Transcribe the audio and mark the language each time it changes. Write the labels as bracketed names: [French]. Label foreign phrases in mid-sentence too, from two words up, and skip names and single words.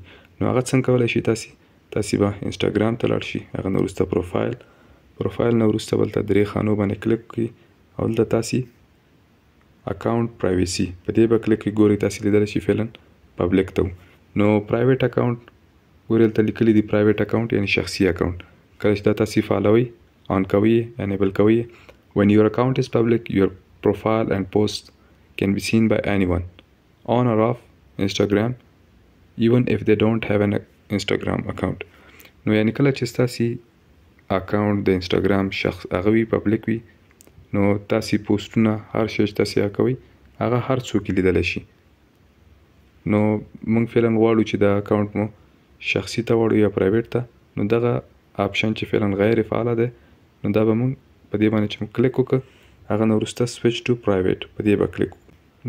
[Pashto] نو هغه څنګه کولی شي تاسې به انسټاګرام ته لاړ شي، هغه نه وروسته پروفایل نه وروسته بلته 3 خانو باندې کلیک کړئ او دلته تاسې [English] account privacy [Pashto] په دې به کلیک کړئ. ګورئ تاسې لیدلی شي فعلا پبلیک ته نو [English] private account [Pashto] ګورئ دلته لیکلي دي [English] private account [Pashto] یعنی شخصي اکاونټ. کله چې دا تاسې فالوئ آن کوئ انیبل کوئ، [English] when your account is public your profile and post can be seen by anyone on or off Instagram even if they don't have an Instagram account. [Pashto] نو یعنی کله چې ستاسې اکاونټ د انسټاګرام شخص هغه وي پبلیک وي، نو تاسې پوسټونه هر شی چې تاسې کوئ هغه هر څوک لیدلی شي. نو موږ فعلا غواړو چې دا اکاونټ مو شخصي ته وړو یا پرایویټ ته، نو دغه آپشن چې فعلا غیر فعاله دی، نو دا به موږ په دې باندې چې موږ کلیک وکړو هغه نه وروسته [English] switch to private [Pashto] په دې به کلیک وکړو.